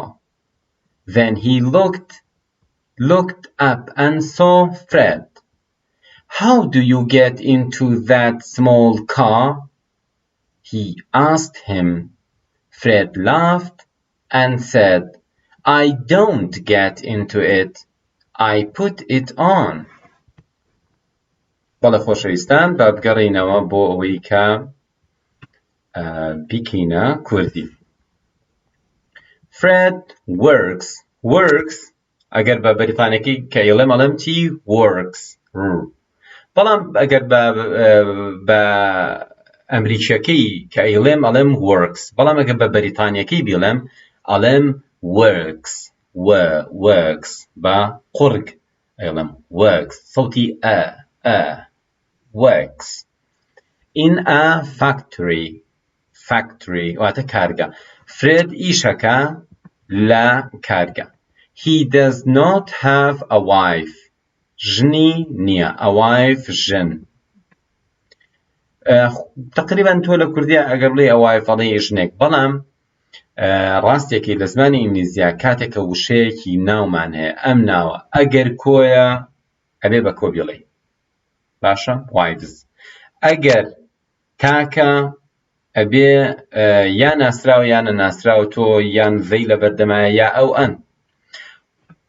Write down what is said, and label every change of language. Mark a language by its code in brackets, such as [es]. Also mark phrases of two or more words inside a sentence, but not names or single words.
[en] Then he looked up and saw Fred. "How do you get into that small car?" he asked him. Fred laughed and said, "I don't get into it. I put it on." [ckb] بەڵێ خۆشەویستان با بگەڕێینەوە بۆ ئەوەی کە بیکەینە کوردی. Fred works ئەگەر بە بەریتانیەکەی کە ئێڵێم ئەڵێم چی works. بەڵام ئەگەر بە ئەمریکیەکەی کە ئێڵێم ئەڵێم works. بەڵام ئەگەر بە بەریتانیەکەی بیڵێم ئەڵێم works. بە قورگ ئێڵێم works. سەوتی works. [en] In a factory [ckb] واتە کارگا. Fred ئیشەکە لە کارگا. [en] He does not have a wife. [ckb] ژنی نییە. [en] A wife [ckb] ژن. تقریبا تۆ لە کوردیە ئەگەر بڵێ [en] a wife [ckb] ئەڵێ ژنێک. بەڵام ڕاستێکی لە زمانی ئینگلیزیە کاتێکە وشەیەکی ناومان هەیە ئەم ناوە ئەگەر کۆیە ئەبێ بە کۆ بڵێ. باشە؟ wives. ئەگەر تاکە ئەبێ یا ناسراوە یانە ناسراوە تۆ یان زەی لە بەردەمایە یا ئەو ئەن.